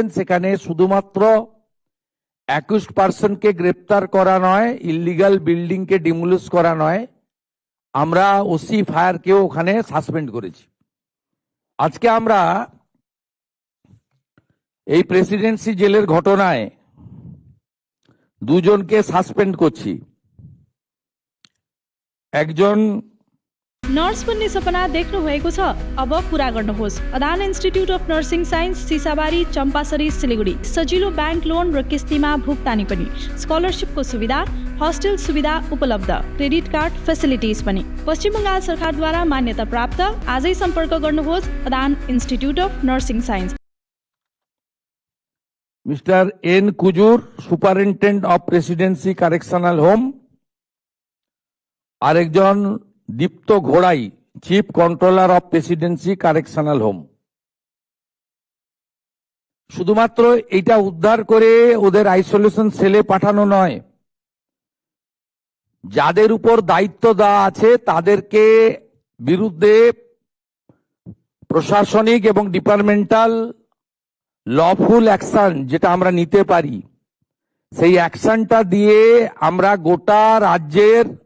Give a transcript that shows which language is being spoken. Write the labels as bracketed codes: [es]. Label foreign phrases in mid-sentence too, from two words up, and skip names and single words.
[bn] সেখানে শুধুমাত্র 21% গ্রেপ্তার করা নয়, [en] illegal building-কে [bn] ডিমোলিশ করা নয়, আমরা [en] OC fire-কেও [bn] ওখানে সাসপেন্ড করেছি। আজকে আমরা এই প্রেসিডেন্সি জেলের ঘটনায় দুজনকে সাসপেন্ড করছি। একজন [ne] नर्स बन्ने सपना देख्नु भएको छ? अब पूरा गर्नुहोस्। अदान इन्स्टिट्युट अफ नर्सिङ साइन्स, सिसाबारी, चम्पासरी, सिलिगुडी। सजिलो ब्याङ्क लोन र किस्तीमा भुक्तानी पनि, स्कलरसिपको सुविधा, हस्टेल सुविधा उपलब्ध, [en] credit card facilities [ne] पनि। पश्चिम बङ्गाल सरकारद्वारा मान्यता प्राप्त। आजै सम्पर्क गर्नुहोस् अदान इन्स्टिट्युट अफ नर्सिङ साइन्स। [en] Mister N Kujur, Superintendent of Presidency Correctional Home. [bn] আরেকজন [en] Dipto Ghorai, Chief Controller of Presidency Correctional Home. [bn] শুধুমাত্র এটা উদ্ধার করে ওদের [en] isolation cell-এ [bn] পাঠানো নয়, যাদের উপর দায়িত্ব দেওয়া আছে তাদেরকে বিরুদ্ধে প্রশাসনিক এবং [en] departmental lawful action [bn] যেটা আমরা নিতে পারি, সেই অ্যাকশনটা দিয়ে আমরা গোটা রাজ্যের